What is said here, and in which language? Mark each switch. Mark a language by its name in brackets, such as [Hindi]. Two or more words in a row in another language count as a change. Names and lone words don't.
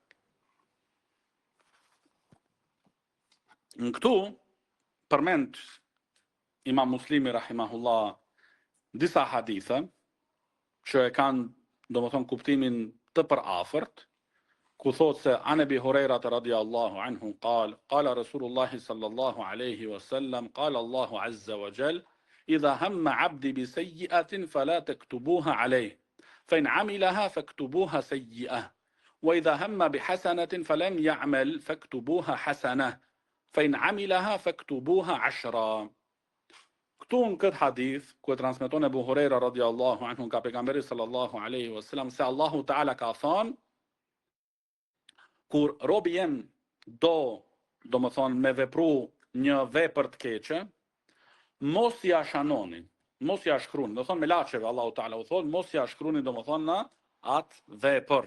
[Albanian] Në këtu përmend Imam Muslimi rahimahullah disa hadithe që e kanë domethënë kuptimin të përafërt, ku thot se [Arabic] عن أبي هريرة رضي الله عنه قال رسول الله صلى الله عليه وسلم قال الله عز وجل إذا هم عبدي بسيئة فلا تكتبوها عليه فإن عملها فاكتبوها سيئة وإذا هم بحسنة فلم يعمل فاكتبوها حسنة فإن عملها فاكتبوها 10. [Albanian] Këtu në këtë hadith, ku e transmeton Abu Huraira [Arabic] رضي الله عنه [Albanian] nga pejgamberi [Arabic] صلى الله عليه وسلم [Albanian] se [Arabic] الله تعالى [Albanian] ka thënë kur robi jem domethënë me vepru një vepër të keqe, mos ja shanoni, mos ja shkruni, do thonë me laçeve Allahu Taala u thonë, mos ja shkruni domethënë në atë vepër.